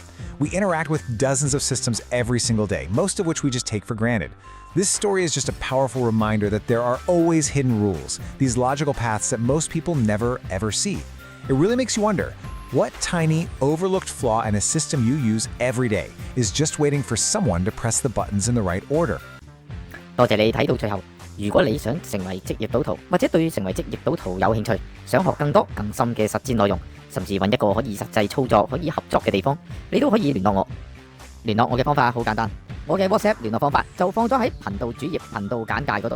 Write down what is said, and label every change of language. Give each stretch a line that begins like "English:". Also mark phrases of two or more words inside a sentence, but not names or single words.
English: We interact with dozens of systems every single day, most of which we just take for granted. This story is just a powerful reminder that there are always hidden rules, these logical paths that most people never ever see. It really makes you wonder, what tiny, overlooked flaw in a system you use every day is just waiting for someone to press the buttons in the right order?
Cantonese: 多謝你睇到最後。如果你想成為職業賭徒，或者對成為職業賭徒有興趣，想學更多更深嘅實戰內容，甚至揾一個可以實際操作、可以合作嘅地方，你都可以聯絡我。聯絡我嘅方法好簡單，我嘅 WhatsApp 聯絡方法就放咗喺頻道主頁頻道簡介嗰度。